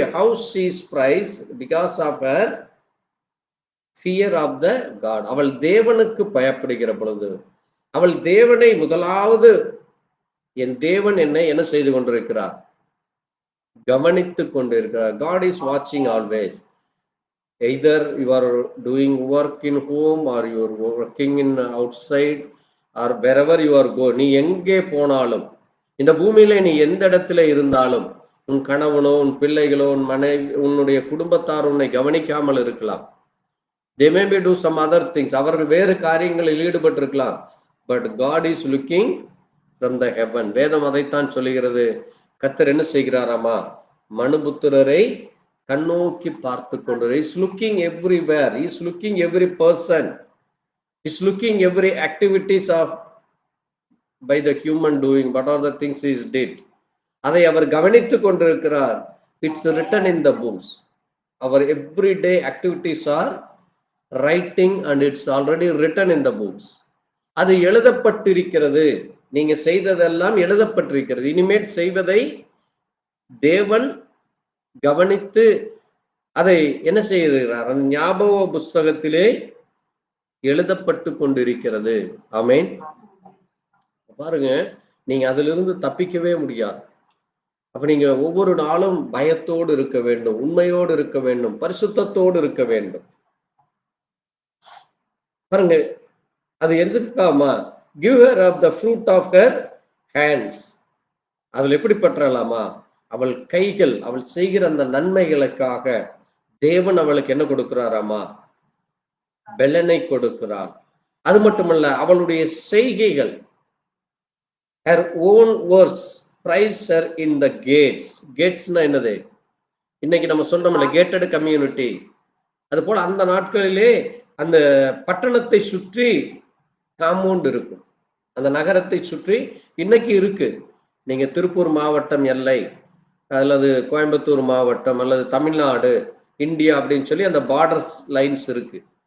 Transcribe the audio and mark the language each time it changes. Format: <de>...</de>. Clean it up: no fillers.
<en>how she is praised? because of her fear of the God.</en> <ta>அவள் தேவனுக்கு பயப்படுகிற பொழுது, அவள் தேவனை முதலாவது, என் தேவன் என்னை என்ன செய்து கொண்டிருக்கிறார்? கவனித்துக் கொண்டிருக்கிறார்.</ta> <en>God is watching always. Either you are doing work in home or you are working in outside or wherever you are go.</en> <ta>நீ எங்கே போனாலும், இந்த பூமியில நீ எந்த இடத்துல இருந்தாலும், உன் கணவனோ உன் பிள்ளைகளோ உன் மனைவி உன்னுடைய குடும்பத்தார் உன்னை கவனிக்காமல் இருக்கலாம்.</ta> <en>they may be do some other things.</en> <ta>அவர்கள் வேறு காரியங்களில் ஈடுபட்டிருக்கலாம்.</ta> <en>but God is looking from the heaven.</en> <ta>வேதம் அதைத்தான் சொல்லுகிறது. கர்த்தர் என்ன செய்கிறாராமா? மனுபுத்திரரை கண்ணோக்கி பார்த்து கொண்டு,</ta> <en>is looking everywhere. He is looking every person. He is looking every activities of by the human doing. What are the things he did?</en> <ta>அதை அவர் கவனித்துக் கொண்டிருக்கிறார்.</ta> <en>It's written in the books. Our everyday activities are writing and it's already written in the books.</en> <ta>அது எழுதப்பட்டிருக்கிறது. நீங்க செய்ததெல்லாம் எழுதப்பட்டிருக்கிறது. இனிமேல் செய்வதை தேவன் கவனித்து அதை என்ன செய்கிறார்? அந்த ஞாபக புஸ்தகத்திலே எழுதப்பட்டு கொண்டிருக்கிறது. ஆமென். பாருங்க, நீங்க அதிலிருந்து தப்பிக்கவே முடியாது. அப்ப நீங்க ஒவ்வொரு நாளும் பயத்தோடு இருக்க வேண்டும், உண்மையோடு இருக்க வேண்டும், பரிசுத்தத்தோடு இருக்க வேண்டும். பாருங்க, அது எதுக்காமா?</ta> <en>give her of the fruit of her hands.</en> <ta>அவள் எப்படி பற்றலாமா? அவள் கைகள், அவள் செய்கிற அந்த நன்மைகளுக்காக தேவன் அவளுக்கு என்ன கொடுக்கிறாராமா? பெலனை கொடுக்கிறார். அது மட்டுமல்ல, அவளுடைய செய்கைகள்,</ta> <en>her own words praise her in the gates.</en> <ta>கேட்ஸ்னா என்னது? இன்னைக்கு நம்ம சொல்றோம்ல, கேட்டட் கம்யூனிட்டி. அது போல அந்த நாட்களிலே அந்த பட்டணத்தை சுற்றி காம்பவுண்ட் இருக்கும். அந்த நகரத்தை சுற்றி இன்னைக்கு இருக்கு. நீங்க திருப்பூர் மாவட்டம் எல்லை அல்லது கோயம்புத்தூர் மாவட்டம் அல்லது தமிழ்நாடு இந்தியா அப்படின்னு சொல்லி அந்த பார்டர் லைன்ஸ் இருக்கு.</ta>